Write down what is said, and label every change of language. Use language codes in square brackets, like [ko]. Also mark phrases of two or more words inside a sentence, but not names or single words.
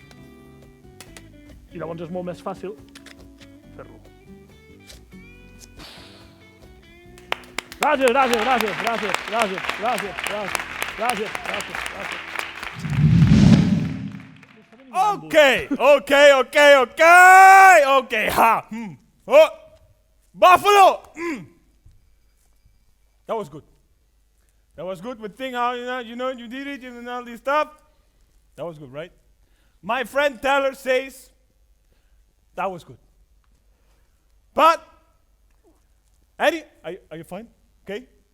[ca] I llavors és molt més fàcil fer-lo. [en] Okay, ha! Oh! Buffalo! That was good. That was good. But think how you did it and all this stuff. That was good, right? My friend Taylor says that was good. But Eddie, are you fine? Okay.